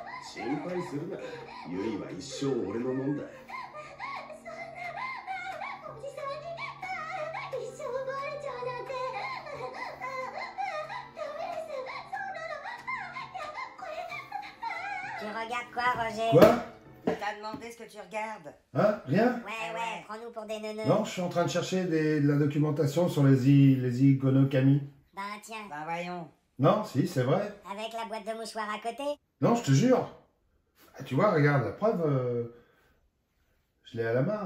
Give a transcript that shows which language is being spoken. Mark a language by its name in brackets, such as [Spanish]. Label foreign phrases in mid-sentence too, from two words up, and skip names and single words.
[Japanese] 心配するな。ユイは一生俺のもんだ。おじさんに一生奪われちゃうなんて。ダメです。そうなの。いや、これ。 [French] Tu regardes quoi, Roger? Quoi? Il t'a demandé ce que tu regardes. Hein? Rien? Ouais, prends-nous pour des neuneux. Non, je suis en train de chercher de la documentation sur les Igonokami. Ben tiens, Bah voyons. Non, si, c'est vrai. avec la boîte de mouchoirs à côté. Non, je te jure. Ah, tu vois, regarde, la preuve, je l'ai à la main.